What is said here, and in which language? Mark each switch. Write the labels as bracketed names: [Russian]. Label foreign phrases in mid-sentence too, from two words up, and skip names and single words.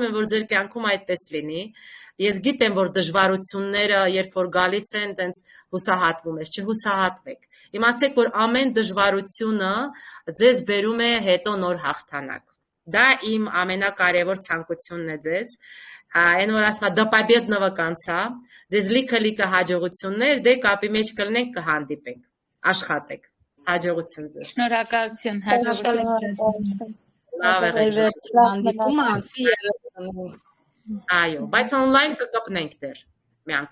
[Armenian] եմ, որ ձեր կյանքում այդպես լինի։ Ես գիտեմ, որ դժվարությունները, երբ որ գալիս են, տենց հուսահատվում ես, չհուսահատվեք։ Իմացեք, որ ամեն դժվարությունը ձեզ բերում է հետո նոր հաղթանակ։ Դա իմ ամենակարևոր ցանկությունն է ձեզ։ Այն որ ասма [Russian] до победного конца, [Armenian] ձեզ լիքը հաջողություններ, դե կապի մեջ կլինենք կհանդիպենք։ Աշխատեք։ Հաջողություն ձեզ։ Շնորհակալություն, հաջողություն։ Լավ եղեք։ Հանդիպումը ամսի 30-ին։ Այո, բայց on-line կկպնենք դեռ։ Միանք։